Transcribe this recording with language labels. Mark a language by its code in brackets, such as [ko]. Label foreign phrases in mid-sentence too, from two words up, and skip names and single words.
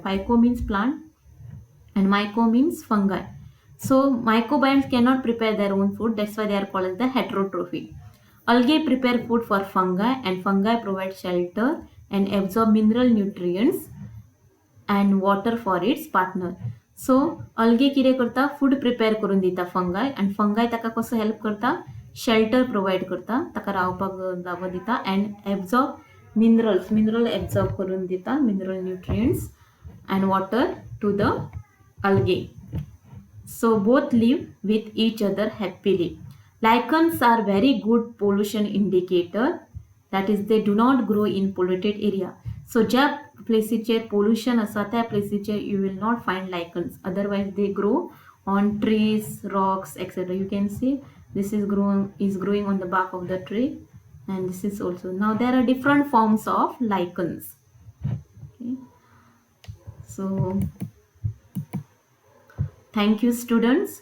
[en] Phyco means plant and myco means fungi. So mycobionts cannot prepare their own food. That's why they are called as the heterotrophic. Algae prepare food for fungi and fungi provide shelter and absorb mineral nutrients and water for its partner. [kok] So algae कितें करता, [en] food prepare [kok] करून दिता फंगाय आणि फंगाय ताका कसो हेल्प करता, [en] shelter provide [kok] करता, ताका रावपाक जागो दिता [en] and absorb mineral absorb [kok] करून दिता, [en] mineral nutrients and water to the algae. So both live with each other happily. Lichens are very good pollution indicator. That is, they do not grow in polluted area. So [kok] ज्या प्लेसीचेर पोल्युशन आसा त्या प्लेसीचेर [en] you will not find lichens, otherwise they grow on trees, rocks, etc. You can see this is growing on the bark of the tree, and this is also. Now there are different forms of lichens. Okay. So thank you, students.